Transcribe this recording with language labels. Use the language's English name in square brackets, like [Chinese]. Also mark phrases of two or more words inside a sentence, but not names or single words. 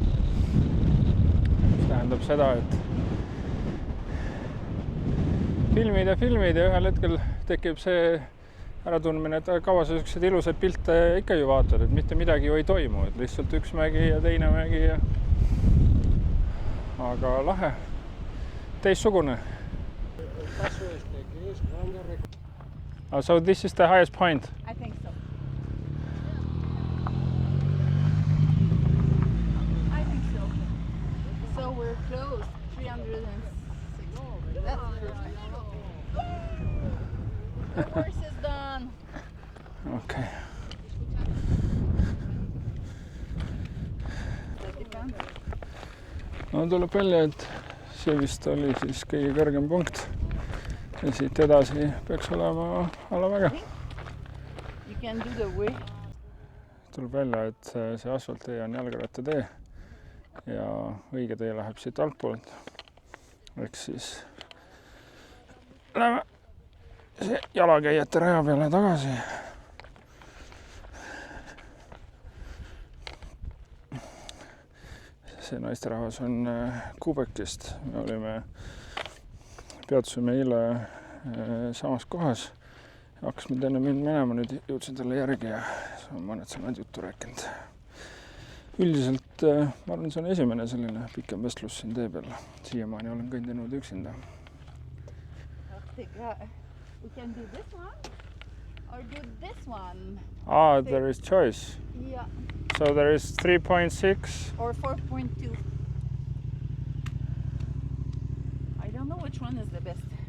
[Estonian] Mis tähendab seda, et filmid ja ühel hetkel tekib see äratundmine, et kaua sa sellised ilusad pilte ikka ju vaatad, et mitte midagi ju ei toimu, et lihtsalt üks mägi ja teine mägi ja aga lahe, teistsugune. [English] So this is the highest point? I think so. I think so. So we're close. 306. That's perfect. The horse is done. Okay. [Estonian] No tuleb välja, et see vist oli siis kõige kõrgem punkt. Ja siit edasi peaks olema alamäge. [English] You can do the way. [Estonian] Tuleb välja, et see asfalttee on jalgrattatee ja õige tee läheb siit altpoolt. Ehk siis läheme jalakäijate raja peale tagasi. See naisterahvas on Quebecist. Me peatusime eile samas kohas. Hakkasime enne minema, nüüd jõudsin talle järgi ja mõned sõnad juttu rääkinud. Üldiselt ma arvan, see on esimene selline pikem vestlus siin tee peal. Siiamaani olen kõndinud üksinda. [English] We can do this one or do this one. There is choice. Yeah. So there is 3.6 or 4.2. I don't know which one is the best.